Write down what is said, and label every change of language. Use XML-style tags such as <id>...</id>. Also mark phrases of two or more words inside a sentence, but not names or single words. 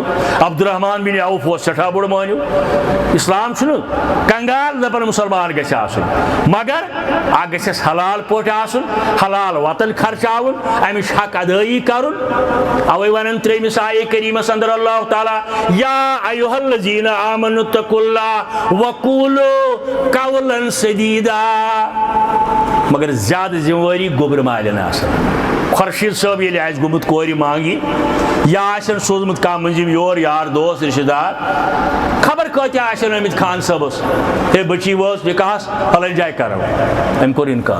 <ks>عبدالرحمان بن عوف اوس سٮ۪ٹھاہ بوٚڑ مٔہنیوٗ. اسلام چھُنہٕ کنگال دپان مُسلمان گژھِ آسُن مگر اکھ گژھٮ۪س حلال پٲٹھۍ آسُن حلال وطن خرچاوُن امِچ حق ادٲیی کرُن. اوے ونان 3مِس آیے کریٖمس اندر اللہ تعالیٰ</ks> <ar>یا ایُہا الذین آمنوا اتقوا اللہ وقولوا قولا سدیدا.</ar> <ks>مگر زیادٕ ذمہٕ گوٚبرٕ مالٮ۪ن آسان. خورشید صٲب ییٚلہِ آسہِ گوٚمُت کورِ مانگہِ یا آسن سوٗزمُت کانٛہہ مٔنٛزِم یور یار دوس رشتہٕ دار خبر کۭتیاہ آسن آمٕتۍ خان صٲبس ہے بچی وٲژ نکاحس فلٲنۍ جایہِ کرو أمۍ کوٚر انکار.</ks>